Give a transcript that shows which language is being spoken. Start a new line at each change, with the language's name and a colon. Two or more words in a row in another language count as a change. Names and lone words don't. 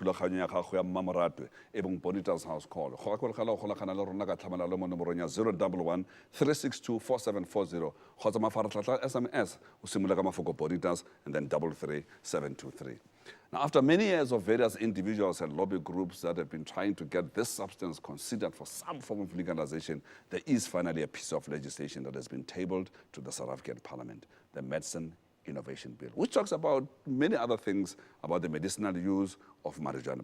Tswana: thulaganyo ya gago ya mmamoratwe e bong Bonitas house call go gakologelwa go golagana le rona ka tlhamana le mo nomorong ya 011 362 4740 kgotsa mafaratlhatlha SMS o simolola ka mafoko Bonitas
English: and then
Tswana: 33723.
English: Now, after many years of various individuals and lobby groups that have been trying to get this substance considered for some form of legalization, there is finally a piece of legislation that has been tabled to the South African Parliament, the Medicine Innovation Bill, which talks about many other things about the medicinal use of marijuana.